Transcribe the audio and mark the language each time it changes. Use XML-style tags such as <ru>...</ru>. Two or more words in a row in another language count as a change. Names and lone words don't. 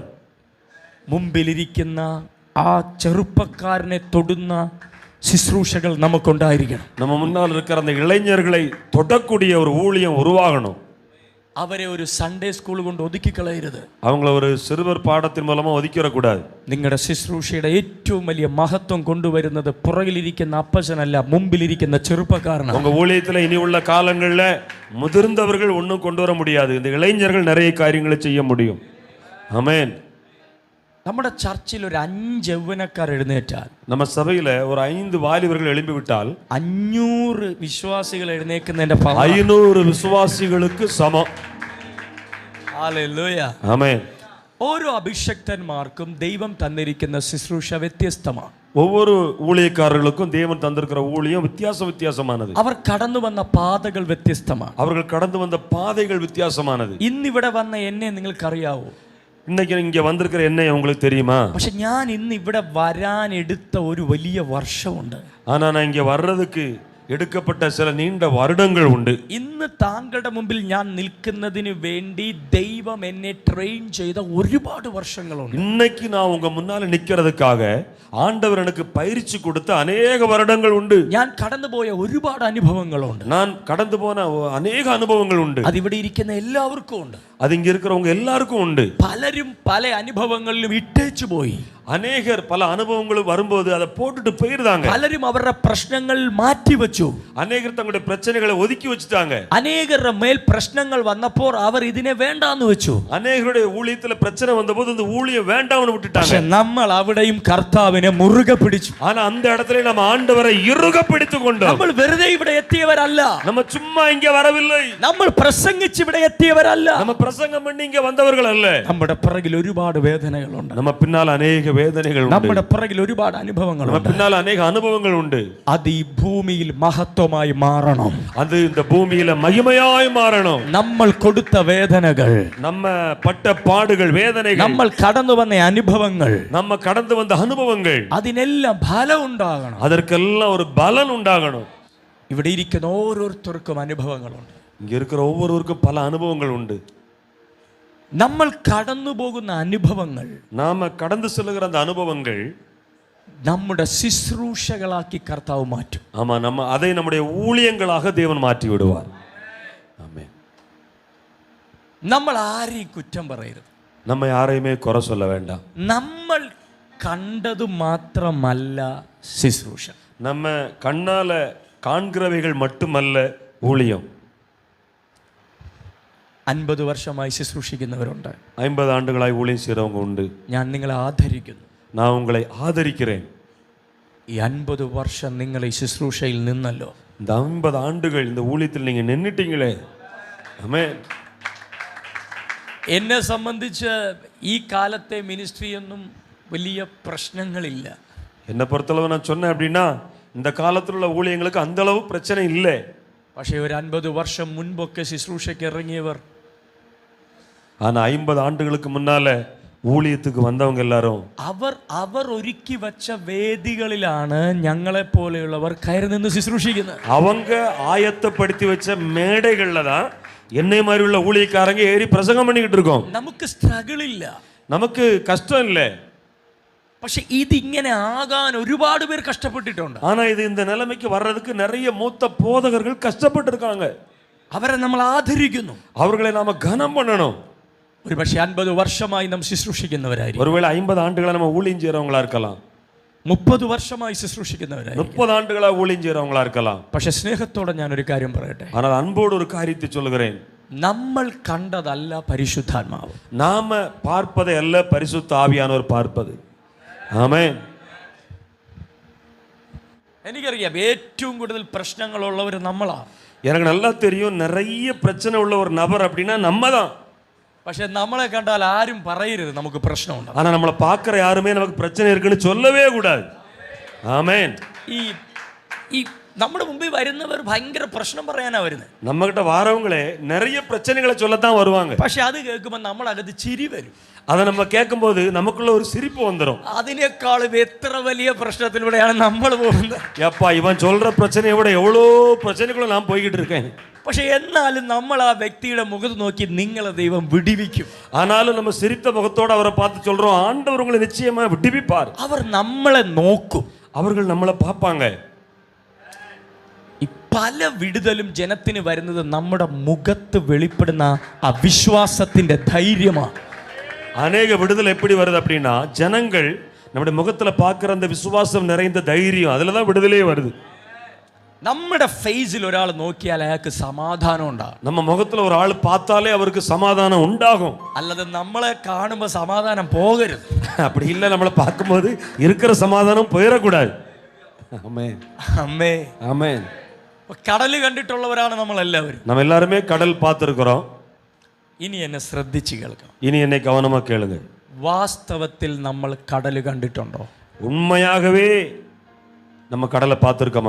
<ml>മുമ്പിലിരിക്കുന്ന ആ ചെറുപ്പക്കാരനെ തൊടുന്ന ശുശ്രൂഷകൾ നമുക്കുണ്ടായിരിക്കണം.</ml> <ta>நம்ம முன்னால் இருக்கிற அந்த இளைஞர்களை தொடக்கூடிய ஒரு ஊழியம் உருவாகணும்.</ta> <ml>അവരെ ഒരു</ml> <en>Sunday school</en> <ml>കൊണ്ട് ഒതുക്കിക്കളയരുത്.</ml> <ta>அவங்கள ஒரு சிறுவர் பாடத்தின் மூலமா ஒதுக்கிடக்கூடாது.</ta> <ml>നിങ്ങളുടെ ശുശ്രൂഷയുടെ ഏറ്റവും വലിയ മഹത്വം കൊണ്ടുവരുന്നത് പുറകിലിരിക്കുന്ന അപ്പച്ചനല്ല, മുമ്പിലിരിക്കുന്ന ചെറുപ്പക്കാരനാണ്.</ml> <ta>உங்க ஊழியத்துல இனி உள்ள காலங்கள்ல முதிர்ந்தவர்கள் ஒன்றும் கொண்டு வர முடியாது. இந்த இளைஞர்கள் நிறைய காரியங்களை செய்ய முடியும். ஆமென்.</ta> <ml>നമ്മുടെ ചർച്ചിൽ ഒരു 5 യൗവനക്കാർ എഴുന്നേറ്റാൽ,</ml> <ta>நம்ம சபையில ஒரு 5 வாலிபர்கள் எழும்பி விட்டால்</ta> <ml>500 വിശ്വാസികൾ എഴുന്നേൽക്കുന്നതിന്റെ</ml> <ta>500 விசுவாசிகளுக்கு சமம்.</ta> <ml>ഹല്ലേലൂയ.</ml> <ta>ஆமென்.</ta> <ml>ഓരോ അഭിഷക്തന്മാർക്കും ദൈവം തന്നിരിക്കുന്ന ശുശ്രൂഷ വ്യത്യസ്തമാണ്.</ml> <ta>ஒவ்வொரு ஊழியக்காரர்களுக்கும் தேவன் தந்திருக்கிற ஊழியம் வித்தியாசமானது.</ta> <ml>അവർ കടന്നു വന്ന പാതകൾ വ്യത്യസ്തമാണ്.</ml> <ta>அவர்கள் கடந்து வந்த பாதைகள் வித்தியாசமானது.</ta> <ml>ഇന്നിവിടെ വന്ന എന്നെ നിങ്ങൾക്കറിയാവോ?</ml> <ta>இன்னைக்கு இங்க வந்திருக்கிற என்ன உங்களுக்கு தெரியுமா?</ta> <ml>പക്ഷെ ഞാൻ ഇന്ന് ഇവിടെ വരാൻ എടുത്ത ഒരു വലിയ വർഷമുണ്ട്.</ml> <ta>ஆனா நான் இங்க வர்றதுக்கு எடுக்கப்பட்ட சில நீண்ட வருடங்கள் உண்டு.</ta> <ml>ഇന്ന് താങ്കളുടെ മുമ്പിൽ ഞാൻ നിൽക്കുന്നതിന് വേണ്ടി ദൈവം എന്നെ ട്രെയിൻ ചെയ്ത ഒരുപാട് വർഷങ്ങളുണ്ട്.</ml> <ta>இன்னைக்கு நான் உங்க முன்னால நிக்கிறதுக்காக ஆண்டவர் எனக்கு பயிற்சி கொடுத்த அநேக வருடங்கள் உண்டு.</ta> <ml>ഞാൻ കടന്നുപോയ ഒരുപാട് അനുഭവങ്ങളുണ്ട്.</ml> <ta>நான் கடந்து போன அநேக அனுபவங்கள் உண்டு.</ta> <ml>അതിവിടെ ഇരിക്കുന്ന എല്ലാവർക്കും ഉണ്ട്.</ml> <ta>அது இங்க இருக்கிறவங்க எல்லாருக்கும் உண்டு.</ta> <ml>പലരും പല അനുഭവങ്ങളിലും ഇട്ടേച്ചു പോയി.</ml> <ta>அநேகர் பல அனுபவங்கள் வரும்போது அதை போட்டுட்டு போயிருந்தாங்க.</ta> <ml>പലരും അവരുടെ പ്രശ്നങ്ങൾ മാറ്റിവെച്ചു.</ml> <ta>அநேகர் தங்களுடைய பிரச்சனைகளை ஒதுக்கி வச்சுட்டாங்க.</ta> <ml>അനേകരുടെ മേൽ പ്രശ്നങ്ങൾ വന്നപ്പോൾ അവർ ഇതിനെ വേണ്ടാന്ന് വെച്ചു.</ml> <ta>அநேகருடைய ஊழியத்துல பிரச்சனை வந்தபோது இந்த ஊழியம் வேண்டாம்னு விட்டுட்டாங்க.</ta> <ml>പക്ഷെ നമ്മൾ അവിടെയും കർത്താവിനെ മുറുകെ പിടിച്ചു.</ml> <ta>ஆனா அந்த இடத்துல நம்ம ஆண்டவரை இறுக பிடித்துக் கொண்டோம்.</ta> <ml>നമ്മൾ വെറുതെ ഇവിടെ എത്തിയവരല്ല.</ml> <ta>நம்ம சும்மா இங்க வரவில்லை.</ta> <ml>നമ്മൾ പ്രസംഗിച്ച് ഇവിടെ എത്തിയവരല്ല.</ml> <ta>நம்ம பிரசங்கம் பண்ணி இங்க வந்தவர்கள் அல்ல.</ta> <ml>നമ്മുടെ പിറകിൽ ഒരുപാട് വേദനകളുണ്ട്.</ml> <ta>நம்ம பின்னால் அநேக வேதனைகள் உண்டு.</ta> <ml>നമ്മുടെ പിറകിൽ ഒരുപാട് അനുഭവങ്ങളുണ്ട്.</ml> <ta>நம்ம பின்னால் அநேக அனுபவங்கள் உண்டு.</ta> <ml>അത് ഈ ഭൂമിയിൽ മഹത്വമായി മാറണം.</ml> <ta>அது இந்த பூமியில மகிமையாய் மாறணும்.</ta> <ml>നമ്മൾ കൊടുത്ത വേദനകൾ,</ml> <ta>நம்ம பட்ட பாடுகள், வேதனைகள்,</ta> <ml>നമ്മൾ കടന്നു വന്ന അനുഭവങ്ങൾ,</ml> <ta>நம்ம கடந்து வந்த அனுபவங்கள்,</ta> <ml>അതിനെല്ലാം ഫലം ഉണ്ടാകണം.</ml> <ta>அதற்கெல்லாம் ஒரு பலன் உண்டாகணும்.</ta> <ml>ഇവിടെ ഇരിക്കുന്ന ഓരോരുത്തർക്കും അനുഭവങ്ങളുണ്ട്.</ml> <ta>இங்க இருக்கிற ஒவ்வொருவருக்கும் பல அனுபவங்கள் உண்டு.</ta> <ml>നമ്മൾ കടന്നു പോകുന്ന അനുഭവങ്ങൾ,</ml> <ta>நாம கடந்து செல்லுகிற அந்த அனுபவங்கள்</ta> <ml>നമ്മുടെ ശുശ്രൂഷകളാക്കി കർത്താവ് മാറ്റും.</ml> <ta>ஆமா, நம்ம அதை நம்முடைய ஊழியங்களாக தேவன் மாற்றி விடுவார். ஆமென்.</ta> <ml>നമ്മൾ ആരെയും കുറ്റം പറയരുത്.</ml> <ta>நம்ம யாரையுமே குறை சொல்ல வேண்டாம்.</ta> <ml>നമ്മൾ കണ്ടത് മാത്രമല്ല ശുശ്രൂഷ.</ml> <ta>நம்ம கண்ணால காண்கிறவைகள் மட்டுமல்ல ஊழியம்.</ta> <ml>50 വർഷമായി ശുശ്രൂഷിക്കുന്നവരുണ്ട്.</ml> <ta>50 ஆண்டுகளாய் ஊழியம் செய்றவங்க உண்டு.</ta> <ml>ഞാൻ നിങ്ങളെ ആദരിക്കുന്നു.</ml> <ta>நான் உங்களை ஆதரிக்கிறேன்.</ta> <ml>ഈ 50 വർഷം നിങ്ങൾ ഈ ശുശ്രൂഷയിൽ നിന്നല്ലോ.</ml> <ta>இந்த 50 ஆண்டுகள் இந்த ஊழியத்தில் நீங்க நின்னுட்டீங்களே. ஆமென்.</ta> <ml>എന്നെ സംബന്ധിച്ച് ഈ കാലത്തെ മിനിസ്ട്രിയൊന്നും വലിയ പ്രശ്നങ്ങളില്ല.</ml> <ta>என்னை பொறுத்தளவு நான் சொன்னேன் அப்படின்னா இந்த காலத்தில் உள்ள ஊழியங்களுக்கு அந்த அளவு பிரச்சனை இல்லை.</ta> <ml>പക്ഷേ ഒരു 50 വർഷം മുൻപൊക്കെ ശുശ്രൂഷയ്ക്ക് ഇറങ്ങിയവർ,</ml> <ta>ஆனா 50 ஆண்டுகளுக்கு முன்னால ஊழியத்துக்கு வந்தவங்க எல்லாரும்</ta> <ml>അവർ ഒരുക്കി വച്ച വേദികളിലാണ് ഞങ്ങളെ പോലെയുള്ളവർ കയറി നിന്ന് ശുശ്രൂഷിക്കുന്നത്.</ml> <ta>அவங்க ஆயத்தப்படுத்தி வச்ச மேடைகள்ல தான் என்னை மாதிரி உள்ள ஊழியக்காரங்க ஏறி பிரசங்கம் பண்ணிக்கிட்டு இருக்கோம்.</ta> <ml>നമുക്ക് സ്ട്രഗിൾ ഇല്ല,</ml> <ta>நமக்கு கஷ்டம் இல்லை.</ta> <ml>പക്ഷെ ഇതിങ്ങനെ ആകാൻ ഒരുപാട് പേർ കഷ്ടപ്പെട്ടിട്ടുണ്ട്.</ml> <ta>ஆனா இது இந்த நிலைமைக்கு வர்றதுக்கு நிறைய மூத்த போதகர்கள் கஷ்டப்பட்டு இருக்காங்க.</ta> <ml>അവരെ നമ്മൾ ആദരിക്കുന്നു.</ml> <ta>அவர்களை நாம கனம் பண்ணணும்.</ta> <ml>ഒരു പക്ഷെ 50 വർഷമായി നാം ശുശ്രൂഷിക്കുന്നവരായിരിക്കും.</ml> <ta>ஒருவேளை 50 ஆண்டுகளா நம்ம ஊழியம் செய்யறவங்களா இருக்கலாம்.</ta> <ml>30 വർഷമായി ശുശ്രൂഷിക്കുന്നവരായിരിക്കും.</ml> <ta>30 ஆண்டுகளா ஊழியம் செய்யறவங்களா இருக்கலாம்.</ta> <ml>പക്ഷെ സ്നേഹത്തോടെ ഞാൻ ഒരു കാര്യം പറയട്ടെ.</ml> <ta>ஆனால் அன்போடு ஒரு காரியத்தை சொல்லுகிறேன்.</ta> <ml>നമ്മൾ കണ്ടതല്ല പരിശുദ്ധാത്മാവ്.</ml> <ta>நாம பார்ப்பதை அல்ல பரிசுத்த ஆவியானவர் பார்ப்பது. ஆமென்.</ta> <ml>എനിക്കറിയാം ഏറ്റവും കൂടുതൽ പ്രശ്നങ്ങളുള്ളവർ നമ്മളാ.</ml> <ta>எனக்கு நல்லா தெரியும் நிறைய பிரச்சனை உள்ள ஒரு நபர் அப்படின்னா நம்ம தான்.</ta> <ml>പക്ഷെ നമ്മളെ കണ്ടാൽ ആരും പറയരുത് നമുക്ക് പ്രശ്നമുണ്ട്.</ml> <ta>ஆனா நம்மளை பார்க்குற யாருமே நமக்கு பிரச்சனை இருக்குன்னு சொல்லவே கூடாது. ஆமென்.</ta> <ml>ഈ നമ്മുടെ മുമ്പിൽ വരുന്നവർ ഭയങ്കര പ്രശ്നം പറയാനാ വരുന്നത്.</ml> <ta>நம்மகிட்ட வாரவங்களே நிறைய பிரச்சனைகளை சொல்லத்தான் வருவாங்க.</ta> <ml>പക്ഷെ അത് കേൾക്കുമ്പോൾ നമ്മളകത്ത് ചിരി വരും.</ml> <ta>அதை நம்ம கேட்கும்போது நமக்குள்ள ஒரு சிரிப்பு வந்துடும்.</ta> <ml>അതിനേക്കാളും എത്ര വലിയ പ്രശ്നത്തിലൂടെയാണ് നമ്മൾ പോകുന്നത്.</ml> <ta>எப்பா இவன் சொல்ற பிரச்சனையை விட எவ்வளோ பிரச்சனைக்குள்ள நான் போய்கிட்டு இருக்கேன்.</ta> <ml>പക്ഷെ എന്നാലും നമ്മൾ ആ വ്യക്തിയുടെ മുഖത്ത് നോക്കി നിങ്ങളെ ദൈവം വിടിവിക്കും.</ml> <ta>ஆனாலும் நம்ம சிரித்த முகத்தோட அவரை பார்த்து சொல்றோம், ஆண்டவர் உங்களை நிச்சயமா விடுவிப்பார்.</ta> <ml>അവർ നമ്മളെ നോക്കും,</ml> <ta>அவர்கள் நம்மளை பார்ப்பாங்க.</ta> <ml>പല വിടുതലും ജനത്തിന് വരുന്നത് നമ്മുടെ മുഖത്ത് വെളിപ്പെടുന്ന അവിശ്വാസത്തിന്റെ ധൈര്യമാണ്.</ml> <ta>அநேக விடுதல் எப்படி வருது அப்படின்னா, ஜனங்கள் நம்முடைய முகத்துல பார்க்குற அந்த விசுவாசம் நிறைந்த தைரியம், அதுல தான் விடுதலையே வருது.</ta> <ml>നമ്മുടെ ഫേസിൽ ഒരാൾ നോക്കിയാൽ അയാൾക്ക് സമാധാനം ഉണ്ടാകും.</ml> <ta>நம்ம முகத்துல ஒரு ஆள் பார்த்தாலே அவருக்கு சமாதானம் உண்டாகும்.</ta> <ml>അല്ലാതെ നമ്മളെ കാണുമ്പോൾ സമാധാനം പോകരുത്.</ml> <ta>அப்படி இல்லை, நம்மளை பார்க்கும்போது இருக்கிற சமாதானம் போயிடக்கூடாது. ஆமென்</ta> <ml>അമ്മേ</ml> <ta>ஆமென்.</ta> <ml>കടല് കണ്ടിട്ടുള്ളവരാണ് നമ്മളെല്ലാവരും.</ml> <ta>நம்ம எல்லாருமே கடல் பார்த்துருக்கிறோம்.</ta> <ml>ഇനി എന്നെ ശ്രദ്ധിച്ച് കേൾക്കണം.</ml> <ta>இனி என்னை கவனமா கேளுங்க.</ta> <ml>വാസ്തവത്തിൽ നമ്മൾ കടല് കണ്ടിട്ടുണ്ടോ?</ml> <ta>உண்மையாகவே நம்ம கடலை பார்த்துருக்கோமா?</ta>